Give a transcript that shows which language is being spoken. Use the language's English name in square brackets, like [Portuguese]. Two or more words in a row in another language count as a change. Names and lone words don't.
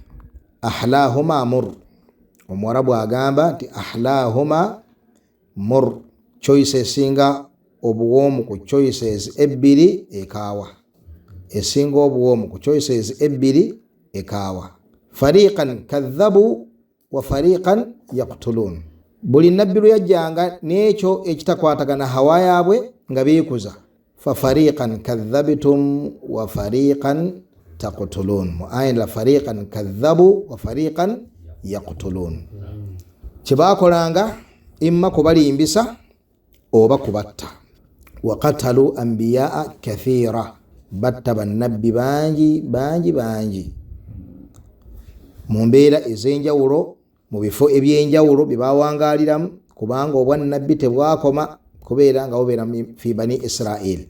[Arabic] أحلاهما مر, [Ganda] Omuwarabu agamba nti [Arabic] أحلاهما مر, [Ganda] choice esinga obuwoomu ku choices ebbiri ekaawa, esinga obuwoomu ku choices ebbiri ekaawa. [Arabic] فريقا كذبوا وفريقا يقتلون, [Ganda] buli nabbi lwe yajjanga n'ekyo ekitakwatagana hawa yaabwe nga beekuza. [Arabic] ففريقا كذبتم وفريقا تقتلون, mu aya la فريقا كذبوا وفريقا يقتلون. [Ganda] kyebakolanga imma kubalimbisa oba kubatta. [Arabic] وقتلوا أنبياء كثيرا, [Ganda] batta bannabbi bangi bangi bangi mu mbeera ez'enjawulo, mu bifo eby'enjawulo bye bawangaliramu, kubanga obwannabbi tebwakoma kubeera nga bubeera [Arabic] في بني إسرائيل.